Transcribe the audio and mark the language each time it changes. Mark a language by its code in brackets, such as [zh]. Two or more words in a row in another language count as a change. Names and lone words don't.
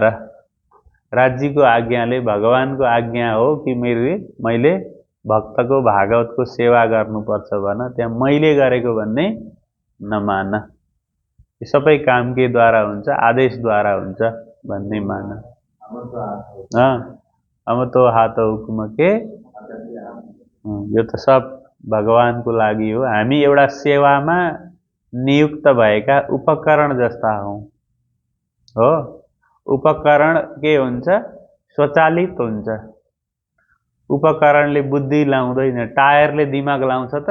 [ne] राज्यको आज्ञाले, भगवानको आज्ञा हो कि मैले भक्तको भागवतको सेवा गर्नुपर्छ भन, त्यहाँ मैले गरेको भन्ने नमान। यो सबै काम के द्वारा हुन्छ? आदेशद्वारा हुन्छ भन्ने मान। [hi] हम तो हाथ हुकुम के, [ne] यो त सब भगवानको लागि हो। हामी एउटा सेवामा नियुक्त भएका उपकरण जस्ता हौँ हो। उपकरण के हुन्छ? स्वचालित हुन्छ। उपकरणले बुद्धि लाउँदैन, टायरले दिमाग लाउँछ त।